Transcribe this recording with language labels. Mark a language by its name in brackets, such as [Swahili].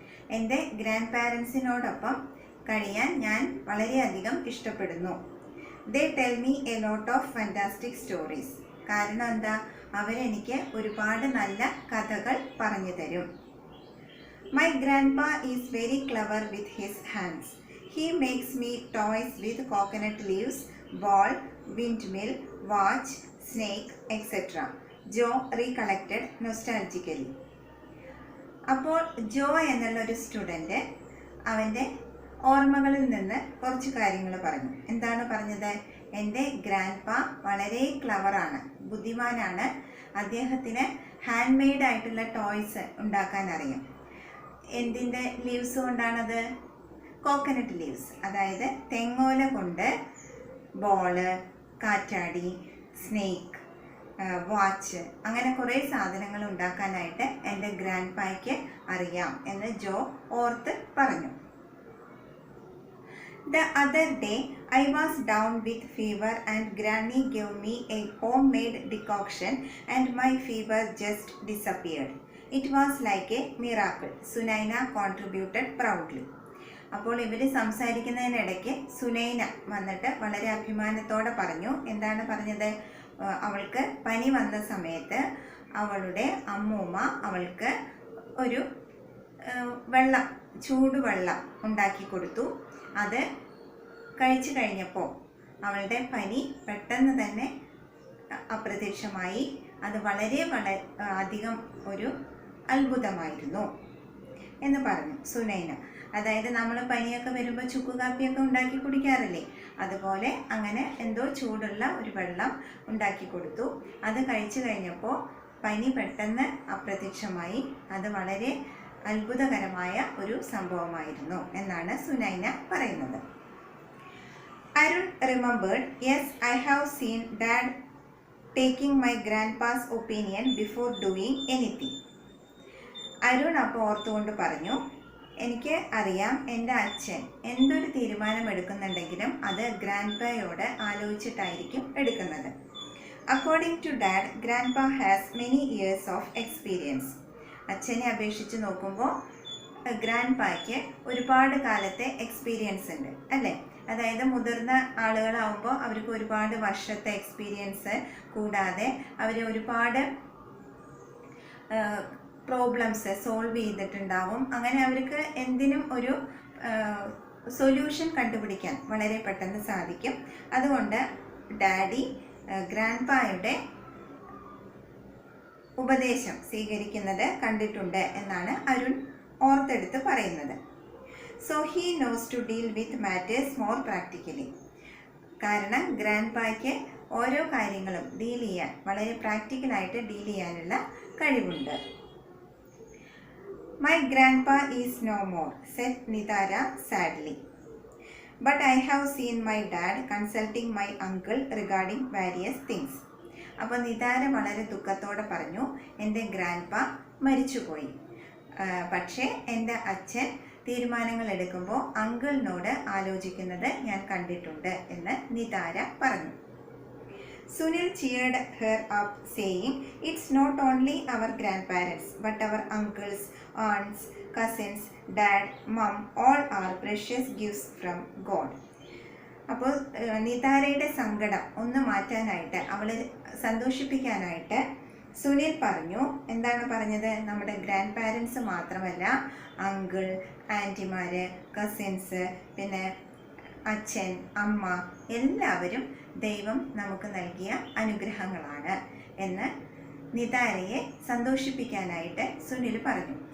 [Malayalam] എൻ്റെ ഗ്രാൻഡ് പാരൻസിനോടൊപ്പം കഴിയാൻ ഞാൻ വളരെയധികം ഇഷ്ടപ്പെടുന്നു. [English] "They tell me a lot of fantastic stories." [Malayalam] കാരണം എന്താ? അവരെനിക്ക് ഒരുപാട് നല്ല കഥകൾ പറഞ്ഞു തരും. [English] "My grandpa is very clever with his hands. He makes me toys with coconut leaves, ball, windmill, watch, snake, etc." Jo recollected nostalgically. [Malayalam] അപ്പോൾ ജോ എന്നുള്ളൊരു സ്റ്റുഡൻറ്റ് അവൻ്റെ ഓർമ്മകളിൽ നിന്ന് കുറച്ച് കാര്യങ്ങൾ പറഞ്ഞു. എന്താണ് പറഞ്ഞത്? എൻ്റെ ഗ്രാൻഡ് പാ വളരെ ക്ലവറാണ്, ബുദ്ധിമാനാണ്. അദ്ദേഹത്തിന് ഹാൻഡ് മെയ്ഡ് ആയിട്ടുള്ള ടോയ്സ് ഉണ്ടാക്കാൻ അറിയാം. എന്തിൻ്റെ ലീവ്സ് കൊണ്ടാണത്? കോക്കനട്ട് ലീവ്സ്, അതായത് തെങ്ങോല കൊണ്ട് ബോള്, കാറ്റാടി, സ്നേക്ക്, വാച്ച്, അങ്ങനെ കുറേ സാധനങ്ങൾ ഉണ്ടാക്കാനായിട്ട് എൻ്റെ ഗ്രാൻഡ് പായ്ക്ക് അറിയാം എന്ന് ജോ ഓർത്ത് പറഞ്ഞു. [English] "The other day I was down with fever and Granny gave me a homemade decoction and my fever just disappeared. It was like a miracle," Sunaina contributed proudly. [Malayalam] അപ്പോൾ ഇവർ സംസാരിക്കുന്നതിനിടയ്ക്ക് സുനൈന വന്നിട്ട് വളരെ അഭിമാനത്തോടെ പറഞ്ഞു. എന്താണ് പറഞ്ഞത്? അവൾക്ക് പനി വന്ന സമയത്ത് അവളുടെ അമ്മൂമ്മ അവൾക്ക് ഒരു ചൂടുവെള്ളം ഉണ്ടാക്കി കൊടുത്തു. അത് കഴിച്ചു കഴിഞ്ഞപ്പോൾ അവളുടെ പനി പെട്ടെന്ന് തന്നെ അപ്രത്യക്ഷമായി. അത് വളരെ അധികം ഒരു അത്ഭുതമായിരുന്നു എന്ന് പറഞ്ഞു സുനൈന. അതായത് നമ്മൾ പനിയൊക്കെ വരുമ്പോൾ ചുക്ക് കാപ്പിയൊക്കെ ഉണ്ടാക്കി കുടിക്കാറില്ലേ, അതുപോലെ അങ്ങനെ എന്തോ ചൂടുള്ള ഒരു വെള്ളം ഉണ്ടാക്കി കൊടുത്തു. അത് കഴിച്ചു കഴിഞ്ഞപ്പോൾ പനി പെട്ടെന്ന് അപ്രത്യക്ഷമായി. അത് വളരെ അത്ഭുതകരമായ ഒരു സംഭവമായിരുന്നു എന്നാണ് സുനൈന പറയുന്നത്. [English] Arun remembered, "Yes, I have seen Dad taking my grandpa's opinion before doing anything." [Malayalam] Arun അപ്പോൾ ഓർത്തുകൊണ്ട് പറഞ്ഞു, എനിക്ക് അറിയാം, എൻ്റെ അച്ഛൻ എന്തൊരു തീരുമാനം എടുക്കുന്നുണ്ടെങ്കിലും അത് ഗ്രാൻഡ് പായോട് ആലോചിച്ചിട്ടായിരിക്കും എടുക്കുന്നത്. [English] "According to Dad, Grandpa has many years of experience." [Malayalam] അച്ഛനെ അപേക്ഷിച്ച് നോക്കുമ്പോൾ ഗ്രാൻഡ് പായ്ക്ക് ഒരുപാട് കാലത്തെ എക്സ്പീരിയൻസ് ഉണ്ട് അല്ലേ? അതായത് മുതിർന്ന ആളുകളാവുമ്പോൾ അവർക്ക് ഒരുപാട് വർഷത്തെ എക്സ്പീരിയൻസ്, കൂടാതെ അവർ ഒരുപാട് പ്രോബ്ലംസ് സോൾവ് ചെയ്തിട്ടുണ്ടാവും. അങ്ങനെ അവർക്ക് എന്തിനും ഒരു സൊല്യൂഷൻ കണ്ടുപിടിക്കാൻ വളരെ പെട്ടെന്ന് സാധിക്കും. അതുകൊണ്ട് ഡാഡി ഗ്രാൻഡ് പായുടെ ഉപദേശം സ്വീകരിക്കുന്നത് കണ്ടിട്ടുണ്ട് എന്നാണ് അരുൺ ഓർത്തെടുത്ത് പറയുന്നത്. [English] "So he knows to deal with matters more practically." [Malayalam] കാരണം ഗ്രാൻഡ് പായ്ക്ക് ഓരോ കാര്യങ്ങളും ഡീൽ ചെയ്യാൻ, വളരെ പ്രാക്ടിക്കലായിട്ട് ഡീൽ ചെയ്യാനുള്ള കഴിവുണ്ട്. [English] "My grandpa is no more," said Nidara sadly. "But I have seen my dad consulting my uncle regarding various things." [Malayalam] അപ്പോൾ നിതാര വളരെ ദുഃഖത്തോടെ പറഞ്ഞു, എൻ്റെ ഗ്രാൻഡ് പാ മരിച്ചുപോയി, പക്ഷേ എൻ്റെ അച്ഛൻ തീരുമാനങ്ങൾ എടുക്കുമ്പോൾ അങ്കിളിനോട് ആലോചിക്കുന്നത് ഞാൻ കണ്ടിട്ടുണ്ട് എന്ന് നിതാര പറഞ്ഞു. [English] Sunil cheered her up, saying, "It's not only our grandparents, but our uncles, aunts, cousins, dad, mom, all are precious gifts from God." [Malayalam] അപ്പോൾ നിതാരയുടെ സങ്കടം ഒന്ന് മാറ്റാനായിട്ട്, അവളെ സന്തോഷിപ്പിക്കാനായിട്ട് സുനിൽ പറഞ്ഞു. എന്താണ് പറഞ്ഞത്? നമ്മുടെ ഗ്രാൻഡ് പാരൻസ് മാത്രമല്ല, അങ്കിൾ, ആൻറ്റിമാര്, കസിൻസ്, പിന്നെ അച്ഛൻ, അമ്മ, എല്ലാവരും ദൈവം നമുക്ക് നൽകിയ അനുഗ്രഹങ്ങളാണ് എന്ന് നിതാരയെ സന്തോഷിപ്പിക്കാനായിട്ട് സുനിൽ പറഞ്ഞു.